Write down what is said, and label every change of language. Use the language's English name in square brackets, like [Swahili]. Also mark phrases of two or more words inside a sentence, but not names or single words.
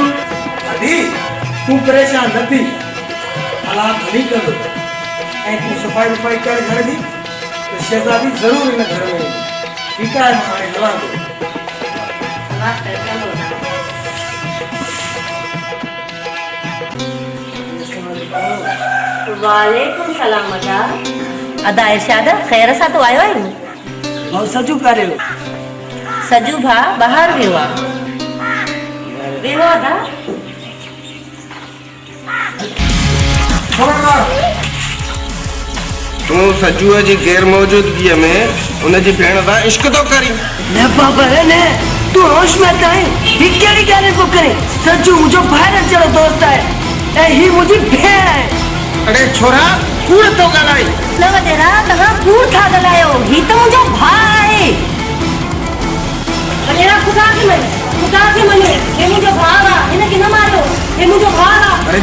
[Sindhi] अदी तूं परेशान न थी, हालात हली कंदो ऐं तूं सफ़ाई वफ़ाई कर घर जी, त शहजादी ज़रूरु हिन घर में ईंदी। ठीकु आहे, मां हाणे हलां थो। [Arabic] وعليكم السلام अदा। [Sindhi] अदा इरशाद ख़ैर सां तो आयो आहीं? और सजू करे सजू भा ॿाहिरि वियो आहे। वियो अदा? तूं सजूअ जी गैर मौजूदगीअ में उनजी भेण सां इश्क तो करी। न बाबा न, तू होश में त आहे। ही कहिड़ी ॻाल्हि पियो करे? सजू मुंहिंजो ॿाहिरि अचण दोस्त आहे ऐं ही मुंहिंजी भेण आहे। अरे छोरा कूड़ तो ॻाल्हाई। न वॾेरा तव्हां कूड़ था ॻाल्हायो, ही त मुंहिंजो भाउ आहे। वॾेरा ख़ुदा खे मञो, हे मुंहिंजो भाउ आहे, हिनखे न मारियो, हे मुंहिंजो भाउ आहे।